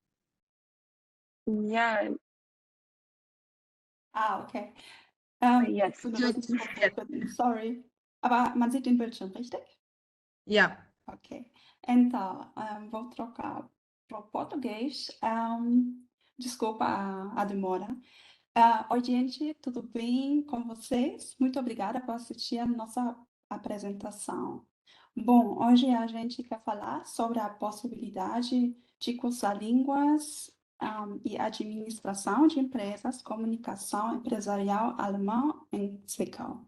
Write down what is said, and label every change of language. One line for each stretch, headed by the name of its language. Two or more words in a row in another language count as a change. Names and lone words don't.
German: Ja. Okay.
English: Yes. Sorry.
German: Aber man sieht den Bildschirm, richtig? Ja. Ok.
Portuguese: Então, vou trocar para o português. Desculpa a demora. Oi, gente, tudo bem com vocês? Muito obrigada por assistir a nossa apresentação. Bom, hoje a gente quer falar sobre a possibilidade de cursar línguas e administração de empresas, comunicação empresarial alemã em Zwickau.